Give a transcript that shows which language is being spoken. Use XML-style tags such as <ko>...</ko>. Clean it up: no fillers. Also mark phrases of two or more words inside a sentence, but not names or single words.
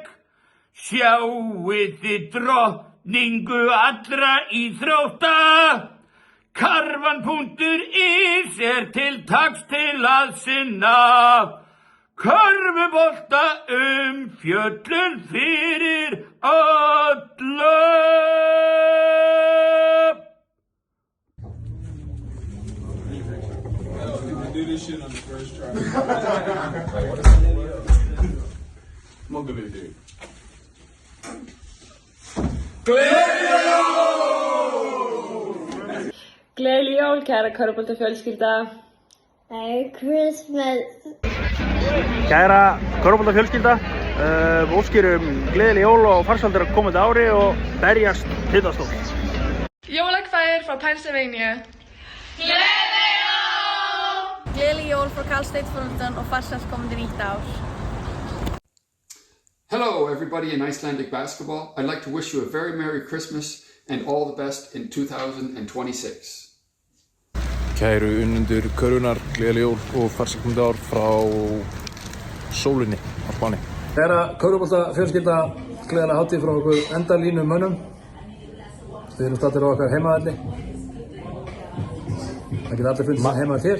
<is>Sjáið þið drottningu allra íþrótta. Karvan.is er til taks til að sinna. Körfubolta fjöllun fyrir alla.</is> <en>Do this shit on the first try. Come on, baby, dude.</en> <is>Gleðileg jól, kæra körfuboltafjölskylda.</is> <en>Merry Christmas.</en> <is>Kæra körfuboltafjölskylda, óskir gleðileg jól og farsældar á komandi ári og berjast titlastóll. Jólakveðjur frá Pennsylvania. Gleðileg jól! Gleðileg jól frá Cal State Fullerton og farsælt komandi nýtt ár.</is> <en>Hello, everybody in Icelandic basketball. I'd like to wish you a very Merry Christmas and all the best in 2026.</en> <is>Kæru unnendur körfunar, gleðileg jól og farsælt komandi ár frá sólinni á Spáni. Kæra körfubolta fjölskylda, gleðilega hátíð frá okkur endalínu mönnum. Við erum staddir á okkar heimavelli. Það geta allir fundið heima þér.</is>